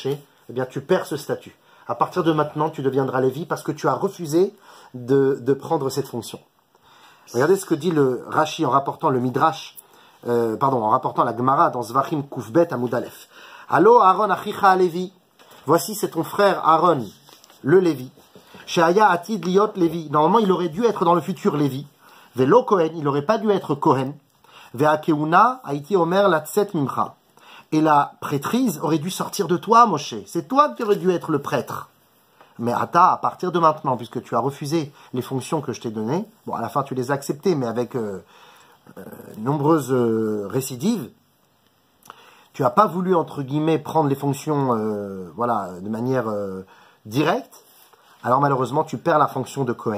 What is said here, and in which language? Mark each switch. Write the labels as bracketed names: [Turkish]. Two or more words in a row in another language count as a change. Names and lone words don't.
[French] Eh bien, tu perds ce statut. À partir de maintenant, tu deviendras Lévi parce que tu as refusé de prendre cette fonction. Regardez ce que dit le Rashi en rapportant le Midrash, en rapportant la Gemara dans Zvachim [Hebrew] קב עמוד א. הלא אהרן אחיך הלוי. [French] Voici, c'est ton frère Aaron, le Lévi. [Hebrew] שהיה עתיד להיות לוי. [French] Normalement, il aurait dû être dans le futur Lévi. [Hebrew] ולא כהן, [French] il n'aurait pas dû être Cohen. [Hebrew] והכהונה הייתי אומר לצאת ממך. [French] Et la prêtrise aurait dû sortir de toi, Moshe. C'est toi qui aurais dû être le prêtre. Mais à partir de maintenant, puisque tu as refusé les fonctions que je t'ai données, bon, à la fin tu les as acceptées, mais avec nombreuses récidives, tu n'as pas voulu, entre guillemets, prendre les fonctions de manière directe, alors malheureusement tu perds la fonction de Cohen.